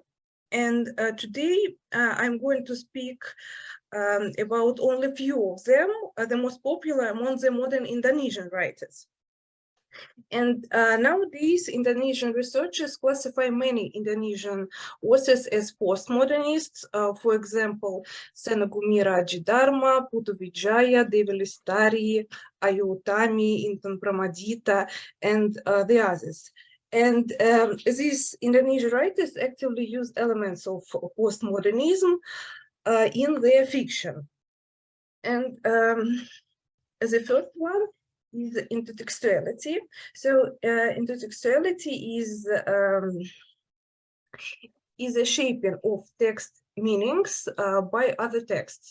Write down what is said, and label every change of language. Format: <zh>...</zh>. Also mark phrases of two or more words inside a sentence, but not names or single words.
<en>And today I'm going to speak about only a few of them, the most popular among the modern Indonesian writers. And nowadays, Indonesian researchers classify many Indonesian authors as postmodernists. For example, Senagumira Ajidharma, Putu Wijaya, Dewi Lestari, Ayu Utami, Intan Pramadita, and the others. And these Indonesian writers actively use elements of postmodernism in their fiction. And the first one is intertextuality. So intertextuality is a shaping of text meanings by other texts.</en>